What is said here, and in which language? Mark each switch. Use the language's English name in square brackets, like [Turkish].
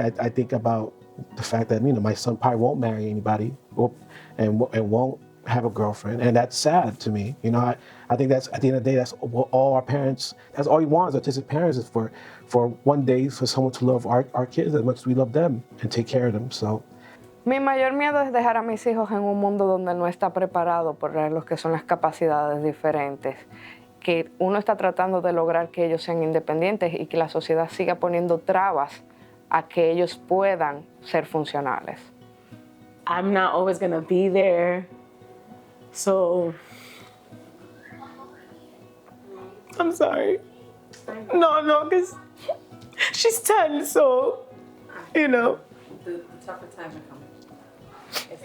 [English] I think about the fact that, you know, my son probably won't marry anybody and won't have a girlfriend, and that's sad to me. You know, I think that's, at the end of the day, that's what all our parents, that's all we want as autistic parents, is for one day for someone to love our kids as much as we love them and take care of them. So. [Spanish] Mi mayor miedo es dejar a mis hijos en un mundo donde no está preparado por lo que son las capacidades diferentes, que uno está tratando de lograr que ellos sean independientes y que la sociedad siga poniendo trabas a que ellos puedan ser funcionales. [English] I'm not always gonna be there, so I'm sorry. No, because she's 10, so, you know. The tougher times are coming.